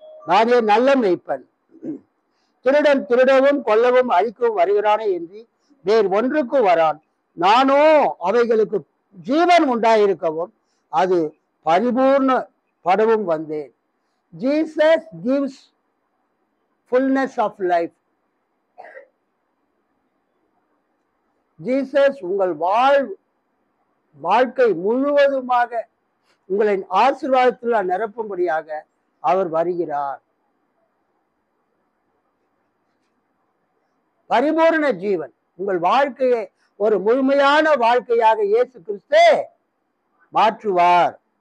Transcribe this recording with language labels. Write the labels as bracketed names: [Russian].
[Tamil] நானே நல்ல மேய்ப்பன், திருடன் திருடவும் கொல்லவும் அழிக்கவும் வருகிறானே என்று வேறு ஒன்றுக்கு வரான். நானோ அவைகளுக்கு ஜீவன் உண்டாயிருக்கவும் அது பரிபூர்ண படவும் வந்தேன். [English] Jesus gives fullness of life. [Tamil] Jesus உங்கள் வாழ்க்கை முழுவதுமாக உங்களை ஆசீர்வாதத்தில் நிரப்பும்படியாக அவர் வருகிறார். பரிபூர்ண ஜீவன், உங்கள் வாழ்க்கையை ஒரு முழுமையான வாழ்க்கையாக இயேசு கிறிஸ்து மாற்றுவார்.